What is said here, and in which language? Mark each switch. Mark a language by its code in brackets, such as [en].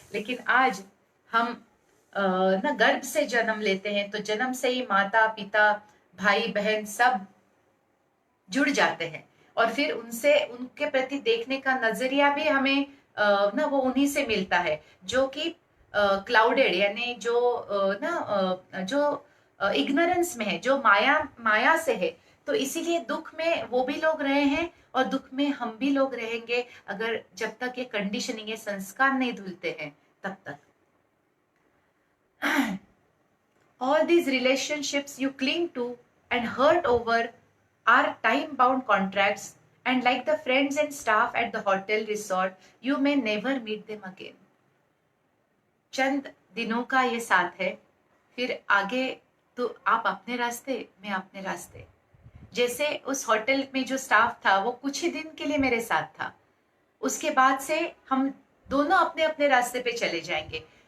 [hi] लेकिन आज हम ना गर्भ से जन्म लेते हैं, तो जन्म से ही माता पिता भाई बहन सब जुड़ जाते हैं, और फिर उनसे उनके प्रति देखने का नजरिया भी हमें ना वो उन्हीं से मिलता है, जो कि क्लाउडेड, यानी जो जो इग्नोरेंस में है, जो माया माया से है। तो इसीलिए दुख में वो भी लोग रहे हैं और दुख में हम भी लोग रहेंगे, अगर जब तक ये कंडीशनिंग, ये संस्कार नहीं धुलते हैं तब तक। [en] All these relationships you cling to and hurt over are time bound contracts, and like the friends and staff at the hotel resort, you may never meet them again. [hi] चंद दिनों का ये साथ है, फिर आगे तो आप अपने रास्ते, मैं अपने रास्ते। जैसे उस होटल में जो स्टाफ था वो कुछ ही दिन के लिए मेरे साथ था, उसके बाद से हम दोनों अपने अपने रास्ते पे चले जाएंगे।